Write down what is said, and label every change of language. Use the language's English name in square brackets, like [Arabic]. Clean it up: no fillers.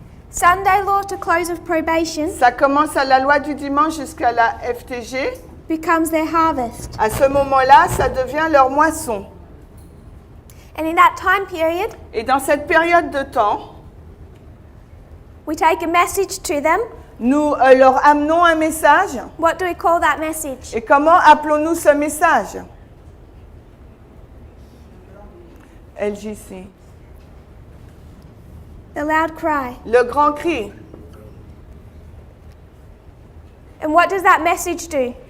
[English] Sunday law to close of probation [French] Ça commence à la loi du dimanche jusqu'à la FTG. [English] becomes their harvest. [French] À ce moment-là, ça devient leur moisson. [English] And in that time period, [French] Et dans cette période de temps, [English] we take a message to them. [French] nous leur amenons un message. [English] What do we call that message? [French] Et comment appelons-nous ce message? LJC. [English] The loud cry. [French] Le grand cri. [English] And what does that message do?